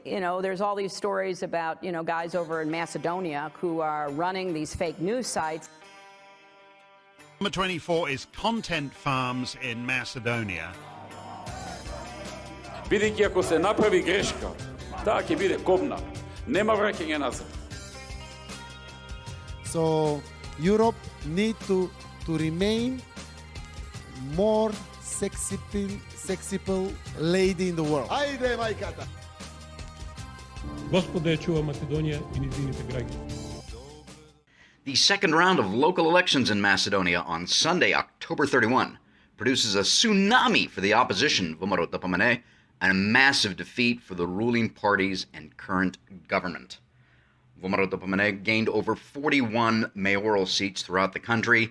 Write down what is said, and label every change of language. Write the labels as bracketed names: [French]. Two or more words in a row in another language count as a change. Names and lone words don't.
[English] there's all these stories about, guys over in Macedonia who are running these fake news sites. Number 24 is Content Farms in Macedonia. [Macedonian] Бидејќи ако се направи грешка, таа ќе биде кобна. Нема враќање назад. [English] So Europe need to remain more sexy lady in the world. [Macedonian] Ајде, мајката! Господа ја чува Македонија и низините граѓани. [English] The second round of local elections in Macedonia on Sunday, October 31, produces a tsunami for the opposition, VMRO-DPMNE, and a massive defeat for the ruling parties and current government. VMRO-DPMNE gained over 41 mayoral seats throughout the country.